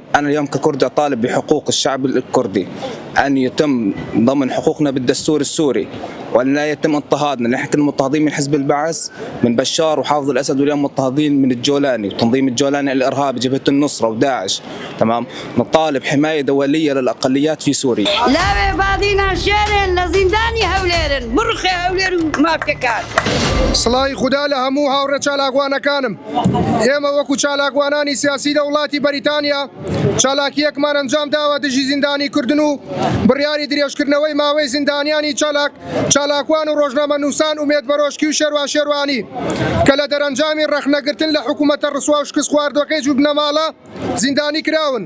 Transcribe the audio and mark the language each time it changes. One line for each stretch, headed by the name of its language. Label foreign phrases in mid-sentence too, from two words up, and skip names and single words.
Arabic: أنا اليوم ككردي أطالب بحقوق الشعب الكردي أن يتم ضمن حقوقنا بالدستور السوري، وأن لا يتم اضطهادنا. نحن كنا مضطهدين من حزب البعث من بشار وحافظ الأسد، واليوم مضطهدين من الجولاني وتنظيم الجولاني الإرهابي جبهة النصرة وداعش. تمام. نطالب حماية دولية للأقليات في سوريا.
Kurdish: لا بعدين شيرن لزنداني هوليرن برخي هوليرن ما بكار.
Central Kurdish: سڵاوی خوددا لە هەموو هاوڕە چالاکوانەکانم. ئێمە وەکو چالاکوانانی سیاسی لە وڵاتی بەریتانیا چالاکیەکمان ئەنجام داوە دژی زیندانی کردن و بڕیاری درێژکردنەوەی ماوەی زیندانیانی چالاکوان و ڕۆژنامەنووسان ومێد بەرۆشکی و شێروان شێروانی کە لە دەرەنجامی ڕەخنەگرتن لە حکوومەتە ڕسوا و شکست خواردوەکەی جوو بنەماڵە زیندانی کراون.